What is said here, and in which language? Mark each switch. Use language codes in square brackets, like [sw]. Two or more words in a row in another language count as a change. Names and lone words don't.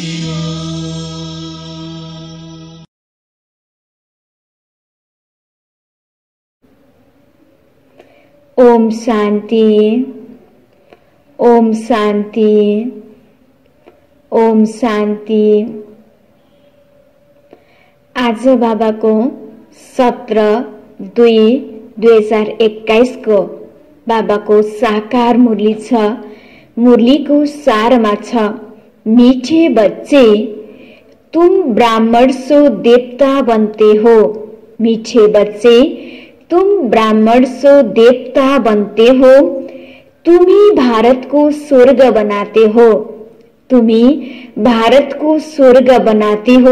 [hi] ओम शांति ओम शांति ओम शांति। [ne] आज बाबाको 17/2/2021 को बाबाको साकार मुरली छ। मुरलीको सारमा छ, [hi] मीठे बच्चे तुम ब्राह्मण सो देवता बनते हो। मीठे बच्चे तुम ब्राह्मण सो देवता बनते हो। तुम ही भारत को स्वर्ग बनाते हो। तुम ही भारत को स्वर्ग बनाते हो।